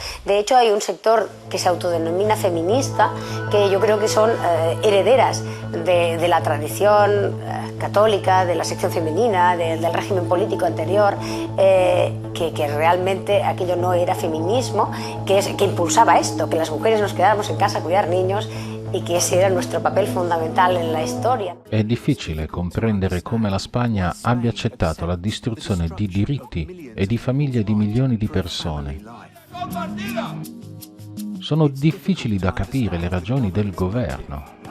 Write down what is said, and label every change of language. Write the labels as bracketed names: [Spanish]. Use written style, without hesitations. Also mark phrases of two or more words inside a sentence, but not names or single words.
[Spanish] De hecho hay un sector que se autodenomina feminista, que yo creo que son herederas de la tradición católica, de la sección femenina, del régimen político anterior, que realmente aquello no era feminismo, que impulsaba esto, que las mujeres nos quedáramos en casa a cuidar niños, [Italian] e che ese era il nostro papel fondamentale nella storia. È difficile comprendere come la Spagna abbia accettato la distruzione di diritti e di famiglie di milioni di persone. Sono difficili da capire le ragioni del governo.